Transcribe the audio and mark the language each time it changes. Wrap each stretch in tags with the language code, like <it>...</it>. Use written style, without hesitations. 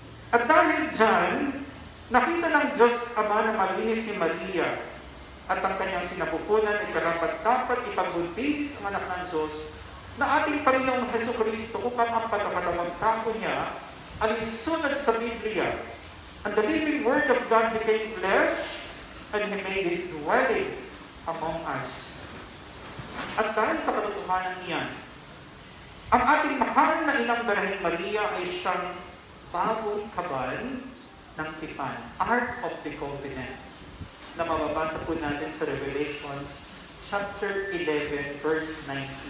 <tl>At dahil dyan, nakita ng Diyos Ama na malinis si Maria at ang kanyang sinapupunan ay karapat-dapat ipagbuntis ang anak ng Diyos na ating Panginoong Heso Kristo upang ang pagkakatawang tako niya ay isunod sa Biblia.</tl> <en>And the living Word of God became flesh and He made His dwelling among us.</en> <tl>At dahil sa katotohanan niyan, ang ating mahal na inang Birheng Maria ay siyang bagong kabal ng tipan, Ark of the Covenant, na mababasa po natin sa Revelations chapter 11, verse 19.</tl>